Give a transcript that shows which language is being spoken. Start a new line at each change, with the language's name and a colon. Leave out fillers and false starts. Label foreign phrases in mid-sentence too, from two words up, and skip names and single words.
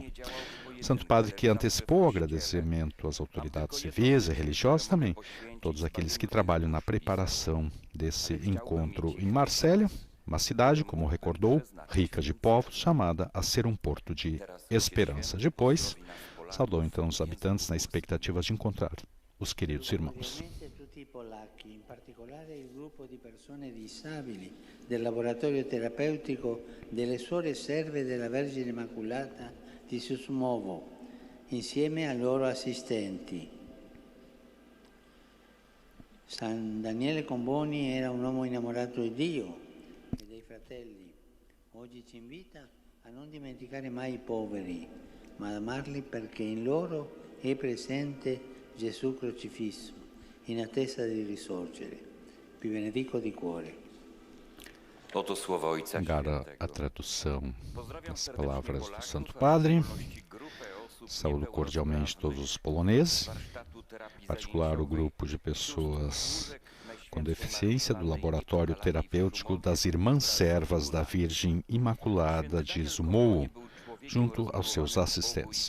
Portuguese: Santo Padre que antecipou o agradecimento às autoridades civis e religiosas também, todos aqueles que trabalham na preparação desse encontro em Marselha, uma cidade, como recordou, rica de povos, chamada a ser um porto de esperança. Depois, saudou então os habitantes na expectativa de encontrar os queridos irmãos.
Italian: In particolare il gruppo di persone disabili del laboratorio terapeutico delle Suore Serve della Vergine Immacolata di Susmovo, insieme ai loro assistenti. San Daniele Comboni era un uomo innamorato di Dio e dei fratelli. Oggi ci invita a non dimenticare mai i poveri, ma ad amarli perché in loro è presente Gesù crocifisso, in attesa di risorgere. Vi benedico di cuore.
Portuguese: Agora a tradução das palavras do Santo Padre. Saúdo cordialmente todos os poloneses, em particular o grupo de pessoas com deficiência do Laboratório Terapêutico das Irmãs Servas da Virgem Imaculada de Zumowo, junto aos seus assistentes.